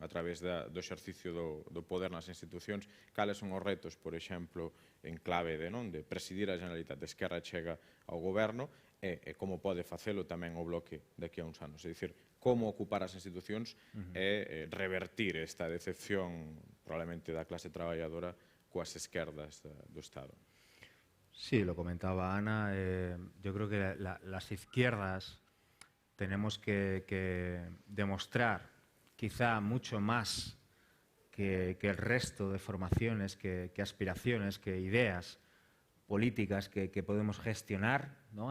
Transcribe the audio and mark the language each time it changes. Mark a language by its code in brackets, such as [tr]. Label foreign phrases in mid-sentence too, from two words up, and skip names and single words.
[gl] A través do exercicio do poder nas institucións, cales son os retos, por exemplo, en clave de presidir a Generalitat de Esquerra chega ao goberno, e como pode facelo tamén o bloque daqui a uns anos. É dicir, como ocupar as institucións e revertir esta decepción probablemente da clase traballadora coas esquerdas do Estado. [es] Sí, lo comentaba Ana. Yo creo que las izquierdas tenemos que demostrar quizá mucho más que el resto de formaciones, que aspiraciones, que ideas políticas que podemos gestionar, ¿no?